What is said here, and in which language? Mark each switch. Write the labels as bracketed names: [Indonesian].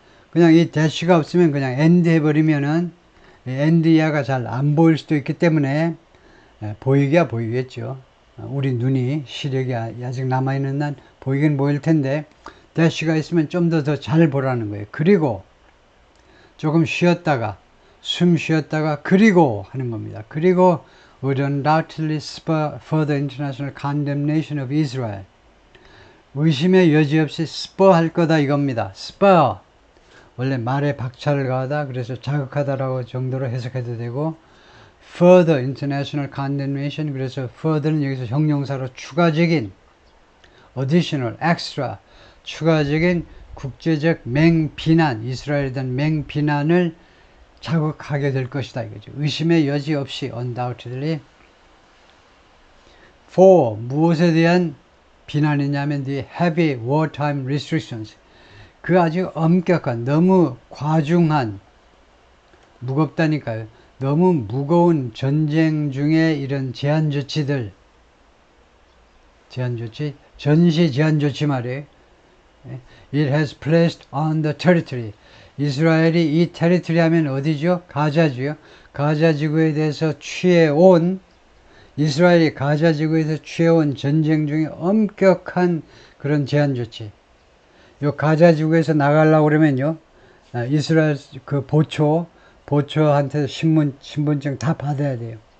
[Korean] 그냥 이 dash가 없으면 그냥 and 해버리면은 and 이하가 잘 안 보일 수도 있기 때문에 보이기야 보이겠죠. 우리 눈이 시력이 아직 남아있는 난 보이긴 보일 텐데 dash가 있으면 좀 더 잘 보라는 거예요. 그리고 조금 쉬었다가, 숨 쉬었다가 그리고 하는 겁니다. 그리고 [English] would undoubtedly spur further international condemnation of Israel. [Korean] 의심의 여지 없이 spur할 거다 이겁니다. spur, 원래 말에 박차를 가하다, 그래서 자극하다라고 정도로 해석해도 되고, [English] further international condemnation, [Korean] 그래서 further는 여기서 형용사로 추가적인, additional, extra, 추가적인 국제적 맹비난, 이스라엘에 대한 맹비난을 자극하게 될 것이다 이거죠. 의심의 여지 없이 undoubtedly [English] for [Korean] 무엇에 대한 비난이냐면 [English] the heavy wartime restrictions. [Korean] 그 아주 엄격한, 너무 과중한, 무겁다니까요. 너무 무거운 전쟁 중에 이런 제한 조치들, 전시 제한 조치 말이에요. [English] It has placed on the territory. [Korean] 이스라엘이 이 테리토리 하면 어디죠? 가자지요. 가자 지구에 대해서 취해온, 이스라엘이 가자 지구에서 취해온 전쟁 중에 엄격한 그런 제한 조치. 요 가자 지구에서 나가려고 그러면요, 이스라엘 그 보초한테 신분증 다 받아야 돼요.